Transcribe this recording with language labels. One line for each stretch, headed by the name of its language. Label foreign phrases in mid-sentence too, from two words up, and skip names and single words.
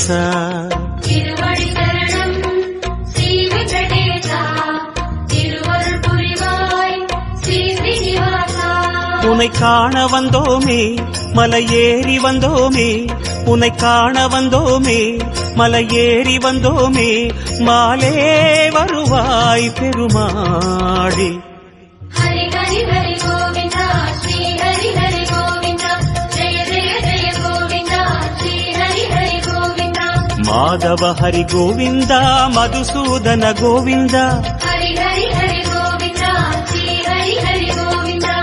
Tamil: திருவடி சரணம் ஸ்ரீ வெங்கடேசா திருவருள் புரிவாய் ஸ்ரீ ஸ்ரீனிவாசா உன்னை காண வந்தோமே மலையேறி வந்தோமே உன்னை காண வந்தோமே மலையேறி வந்தோமே மாலே வருவாய் பெருமாளே
Telugu: హరి హరి హరి గోవింద శ్రీ హరి హరి గోవింద జయ జయ జయ గోవింద శ్రీ హరి హరి గోవింద మాధవ హరి గోవింద మధుసూదన గోవింద హరి హరి హరి గోవింద శ్రీ హరి హరి గోవింద